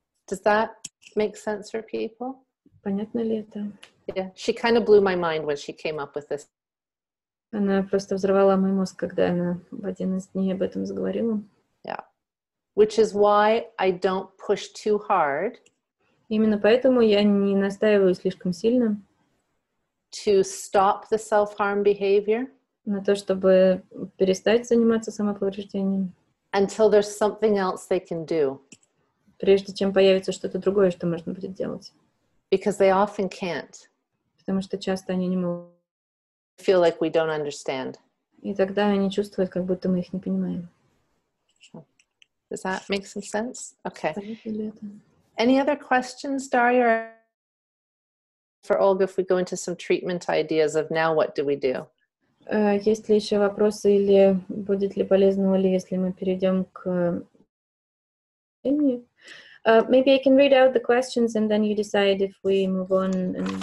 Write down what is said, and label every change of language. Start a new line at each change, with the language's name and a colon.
English: Does that make sense for people?
Russian: Понятно ли это?
English: Yeah, she kind of blew my mind when she came up with this.
Russian: Она просто взорвала мой мозг, когда она в один из дней об этом заговорила.
English: Yeah. Which is why I don't push too hard
Russian: Именно поэтому я не настаиваю слишком сильно
English: to stop the self-harm behavior
Russian: на то, чтобы перестать заниматься самоповреждением,
English: until there's something else they can do.
Russian: прежде чем появится что-то другое, что можно будет делать.
English: Because they often can't.
Russian: Потому что часто они не могут.
English: Feel like we don't understand.
Russian: И тогда они чувствуют, как будто мы их не понимаем.
English: Does that make some sense? Okay.
Russian: Понятно ли это?
English: Any other questions, Daria? For Olga, if we go into some treatment ideas of now, what do we do?
Russian: Есть ли еще вопросы или будет ли полезно, Оля, если мы перейдем к времени?
English: Maybe I can read out the questions and then you decide if we move on.